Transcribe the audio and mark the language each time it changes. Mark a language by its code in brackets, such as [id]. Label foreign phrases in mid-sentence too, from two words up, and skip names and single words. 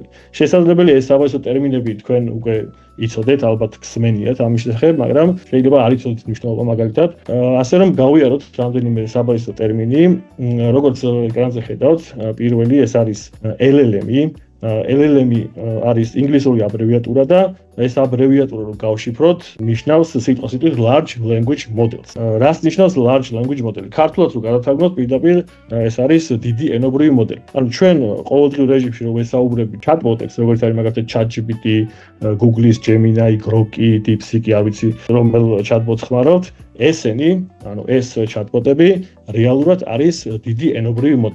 [ka] შესაძლებელია ეს საბაზისო ტერმინები თქვენ უკვე იცოდეთ, ალბათ გსმენიათ ამის შესახებ, მაგრამ შეიძლება არ იცოდეთ მნიშვნელობა მაგალითად. ასე რომ გავიაროთ რამდენიმე საბაზისო ტერმინი, როგორც ეკრანზე ხედავთ, პირველი ეს არის LLM-ი. LLM-ი არის ინგლისური აბრევიატურა და ეს აბრევიატურა რო გავშიფროთ, ნიშნავს სიტყვასიტყვით [en] large language models. [ka] რას ნიშნავს [en] large language model? [ka] ქართულად რო გადავთარგმნოთ, პირდაპირ ეს არის დიდი ენობრივი მოდელი. ანუ ჩვენ ყოველდღიურ რეჟიმში რო ვესაუბრებით chatbot-ებს, როგორც არის მაგალითად ChatGPT, Google-ის Gemini, Grok-ი, DeepSeek-ი, არ ვიცი რომელ chatbot-ს ხმარავთ, ესენი, ანუ ეს chatbot-ები რეალურად არის დიდი ენობრივი მოდელი.